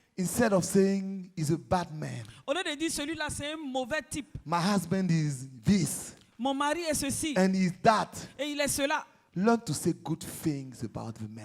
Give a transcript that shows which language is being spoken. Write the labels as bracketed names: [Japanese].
[English] Instead of saying he's a bad man, [French] Au lieu de dire celui-là c'est un mauvais type. [English] my husband is this [French] Mon mari est ceci [English] and he's that, [French] et il est cela. [English] learn to say good things about the man.